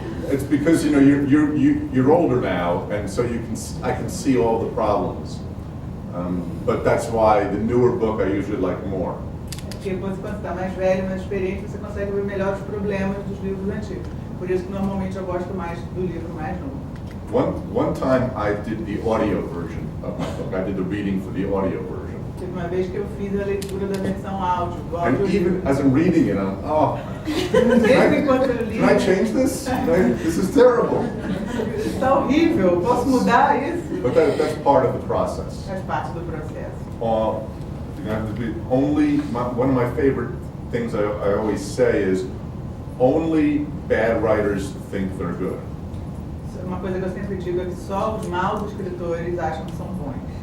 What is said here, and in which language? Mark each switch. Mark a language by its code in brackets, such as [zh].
[en] It's because you're older now, and so I can see all the problems. But that's why the newer book I usually like more. [pt] Porque quando você está mais velho, mais experiente, você consegue ver melhor os problemas dos livros antigos. Por isso que normalmente eu gosto mais do livro mais novo. [en] One time I did the audio version of my book. I did the reading for the audio version. [pt] Teve uma vez que eu fiz a leitura da versão áudio, do [en] And [pt] áudio. [en] even as I'm reading it, [pt] Mesmo enquanto eu li, [en] can I change this? This is terrible. [pt] está horrível, posso mudar isso? [en] But that's part of the process. [pt] Faz parte do processo. [en] You have to be one of my favorite things I always say is only bad writers think they're good. [pt] Uma coisa que eu sempre digo é que só os maus escritores acham que são bons.